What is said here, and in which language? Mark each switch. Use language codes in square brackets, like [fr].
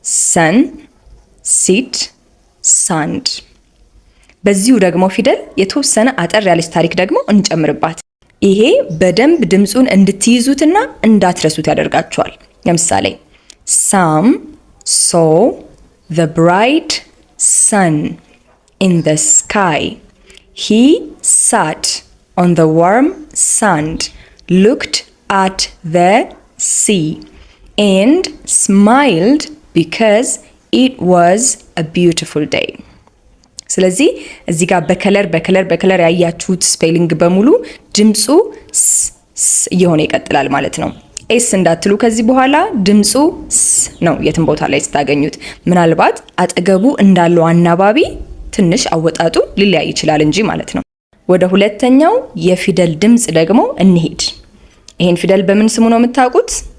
[am] ሰን፣ ሲድ፣ ሳንድ። በዚሁ ደግሞ ፊደል የተወሰነ አጠር ያለች ታሪክ ደግሞ እንጨምርባት። ይሄ በደንብ ድምጹን እንድትይዙትና እንዳትረሱት ያደርጋችኋል። ለምሳሌ [en] Sam saw the bright sun in the sky. He sat on the warm sand, looked at the sea, and smiled because it was a beautiful day. [am] ስለዚህ እዚህ ጋር በከለር ያያችሁት ስፔሊንግ በሙሉ ድምጹ ስ እየሆነ ይቀጥላል ማለት ነው። ኤስ እንዳትሉ ከዚህ በኋላ ድምጹ ስ ነው የትም ቦታ ላይ ስታገኙት። ምናልባት አጠገቡ እንዳለው አናባቢ ትንሽ አወጣጡ ሊለያይ ይችላል እንጂ ማለት ነው። ወደ ሁለተኛው የፊደል ድምጽ ደግሞ እንሂድ። ይሄን ፊደል በምን ስሙ ነው የምታውቁት?